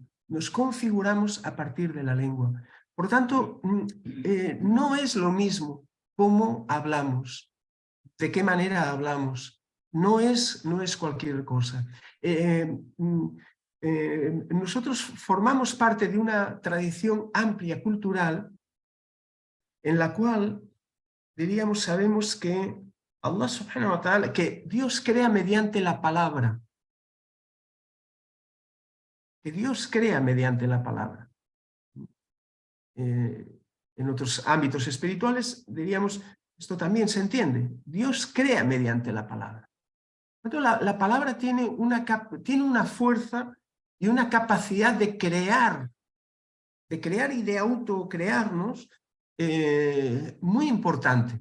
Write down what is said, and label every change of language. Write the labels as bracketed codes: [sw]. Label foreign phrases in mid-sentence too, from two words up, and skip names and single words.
[es] Nos configuramos a partir de la lengua. Por tanto, no es lo mismo cómo hablamos, de qué manera hablamos. No es cualquier cosa. Nosotros formamos parte de una tradición amplia cultural en la cual, diríamos, sabemos que Allah [ar] سبحانه وتعالى, [es] que Dios crea mediante la palabra. Que Dios crea mediante la palabra. En otros ámbitos espirituales, diríamos, esto también se entiende. Dios crea mediante la palabra. Entonces, la palabra tiene una fuerza y una capacidad de crear y de autocrearnos muy importante.